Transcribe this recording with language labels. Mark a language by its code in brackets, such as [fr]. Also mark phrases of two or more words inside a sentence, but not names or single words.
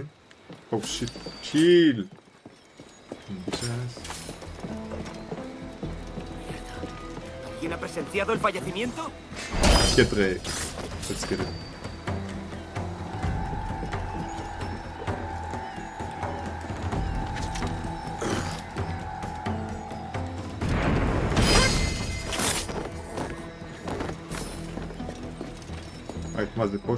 [he] טוב, שיט, צ'יל! [es] ¿Quién ha presenciado el fallecimiento? [en] Get ready. Let's get it. [he] מה זה פה?